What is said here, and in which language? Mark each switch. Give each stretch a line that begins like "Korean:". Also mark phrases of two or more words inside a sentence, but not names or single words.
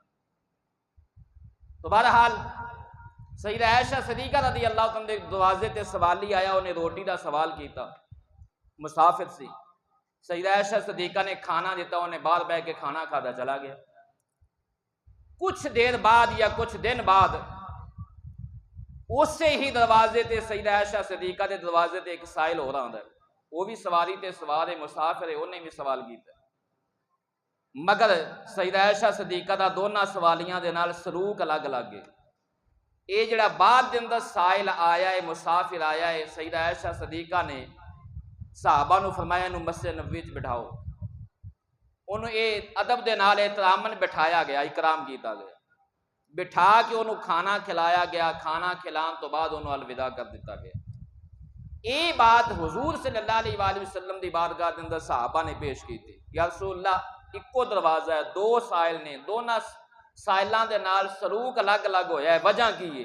Punjabi: تو بہرحال سیدہ عائشہ صدیقہ رضی اللہ عنہ دے دروازے تے سوالی آیا، انہیں روٹی دا سوال کیتا، مسافر سی، سیدہ عائشہ صدیقہ نے کھانا دیتا، انہیں باہر بیٹھ کے کھانا کھاتا چلا گیا۔ کچھ دیر بعد یا کچھ دن بعد اسے ہی دروازے تے سیدہ عائشہ صدیقہ دے دروازے تے ایک سائل ہو رہا ہے، وہ بھی سواری تے سوار ہے، مسافر ہے، انہیں بھی سوال کیتا، مگر سیدہ عائشہ صدیقہ دا دونوں سوالیاں دے نال سلوک الگ الگ ہے۔ یہ جڑا بعد دے اندر سائل آیا ہے، مسافر آیا ہے، سیدہ عائشہ صدیقہ نے صحابہ نو فرمایا انہوں مسجد نبوی وچ بٹھاؤ، انہوں یہ ادب دے نال احترامن بٹھایا گیا، اکرام کیتا گیا، بٹھا کے انہوں کھانا کھلایا گیا، کھانا کھلان تو بعد انہوں الوداع کر دیتا گیا۔ یہ بات حضور صلی اللہ علیہ وآلہ وسلم دی بارگاہ دے اندر صحابہ نے پیش کی تھی، یا رسول اللہ اکو دروازہ ہے، دو سائل نے، دونوں سائلان دے نال سلوک الگ الگ ہویا ہے، وجہ کی ہے؟